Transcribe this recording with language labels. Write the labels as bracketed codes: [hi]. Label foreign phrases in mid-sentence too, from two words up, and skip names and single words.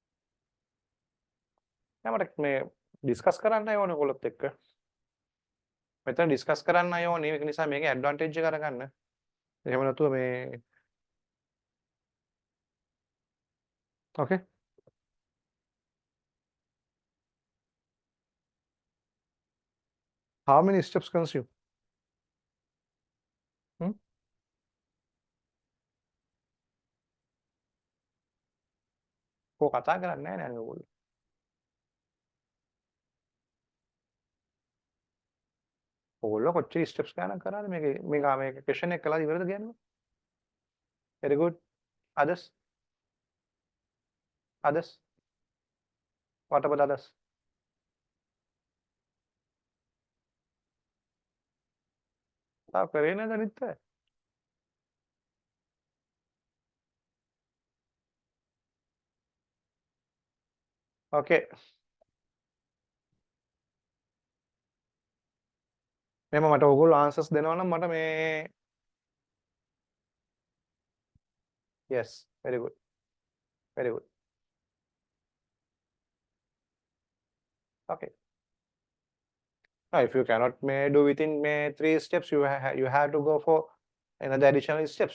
[si] මට මේ ඩිස්කස් කරන්නයි ඕනේ ඔයගොල්ලොත් එක්ක. මෙතන ඩිස්කස් කරන්න ඕනේ. ඒක නිසා මේකේ ඇඩ්වාන්ටේජ් එක අරගන්න. එහෙම නැතුව මේ okay. [en] How many steps consume? [si] Hmm? කෝ කතා කරන්නේ නැහැ නේද ඔයගොල්ලෝ? ඔයගොල්ලෝ කොච්චර steps ගණන් කරාද මේක question එක කළා ඉවරද කියන්නේ? [en] Very good. Others? Others? What about others? [si] තාම කරේ නැද අනිත් අය? [en] Okay. [si] මෙහෙම මට ඔයගොල්ලෝ answers දෙනවා නම් මට මේ [en] yes, very good. Very good. Okay. Now, if you cannot do within 3 steps, you have to go for another additional steps.